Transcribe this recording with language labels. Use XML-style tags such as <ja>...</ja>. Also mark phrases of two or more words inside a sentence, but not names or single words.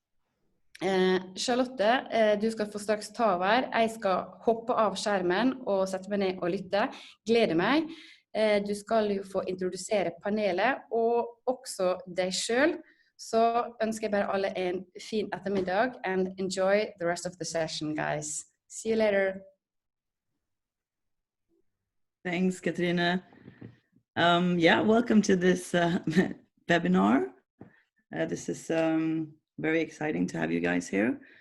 <no>Charlotte, du skal få straks ta over. Jeg skal hoppe av skjermen og sette meg ned og lytte. Gleder meg. Du skal jo få introdusere panelet, og også deg selv. Så ønsker jeg bare alle en fin ettermiddag,</no> <en>and enjoy the rest of the session, guys. See you later. Thanks, Katrine. Welcome to this webinar. This is very exciting to have you guys here.</en>